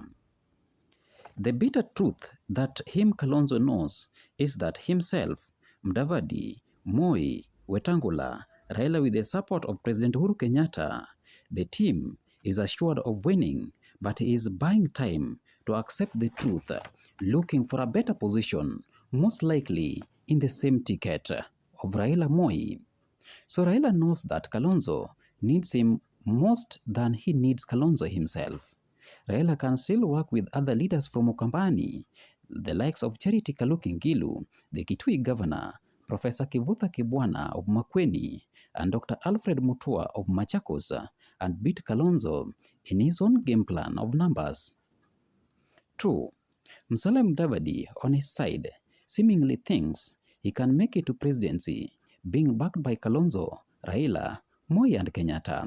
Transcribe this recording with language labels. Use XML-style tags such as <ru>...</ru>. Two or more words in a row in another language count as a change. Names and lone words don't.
<en>The bitter truth that him Kalonzo knows is that himself, Mdavadi, Moi, Wetangula, Raila with the support of President Uhuru Kenyatta, the team is assured of winning, but he is buying time to accept the truth, looking for a better position, most likely in the same ticket of Raila Moi. So Raila knows that Kalonzo needs him most than he needs Kalonzo himself. Raila can still work with other leaders from Ukambani, the likes of Charity Kaluki Ngilu, the Kitui governor, Professor Kivutha Kibwana of Makueni, and Dr. Alfred Mutua of Machakos, and beat Kalonzo in his own game plan of numbers. True, Musalia Mdavadi on his side seemingly thinks he can make it to presidency, being backed by Kalonzo, Raila, Moi and Kenyatta.</en>